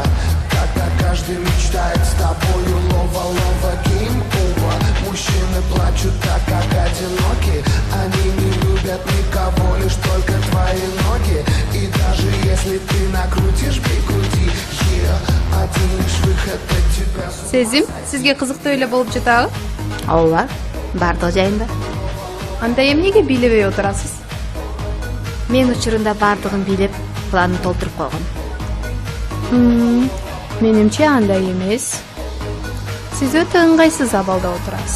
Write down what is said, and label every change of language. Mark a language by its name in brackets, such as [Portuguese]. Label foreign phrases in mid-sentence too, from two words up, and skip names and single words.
[Russian] Когда каждый мечтает с тобою лова-лова гейм-оба. Мужчины плачут так, как одиноки. Они не любят никого, лишь только твои ноги. И даже если ты накрутишь, бей-крути. Один лишь выход от тебя. [Kyrgyz] Сезим, сизге кызыктуу эле болуп жатабы? Ооба, бардыгы жайында. Анда эмнеге бийлебей отурасыз? Мен учурунда бардыгын бийлеп, планын толтуруп койгом. Менимче андай эмес. Сиз өтө ыңгайсыз абалда отурасыз.